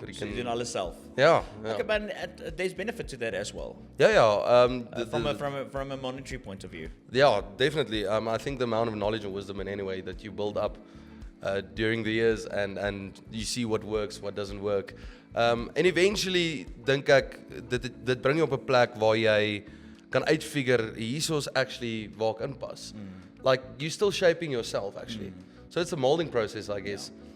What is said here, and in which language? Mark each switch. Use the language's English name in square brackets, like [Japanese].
[English] freaking. [Afrikaans] jy doen alles self. Ja. [English] Okay, but there's benefit to that as well. [Afrikaans] Ja. [English] From a monetary point of view. Yeah, definitely. I think the amount of knowledge and wisdom in any way that you build up during the years and you see what works, what doesn't work. And eventually [Afrikaans] dink ek dit bring jou op 'n plek waar jy kan uitfigure hierso's actually waar ek inpas. [English] Like you still shaping yourself actually. So it's a molding process I guess.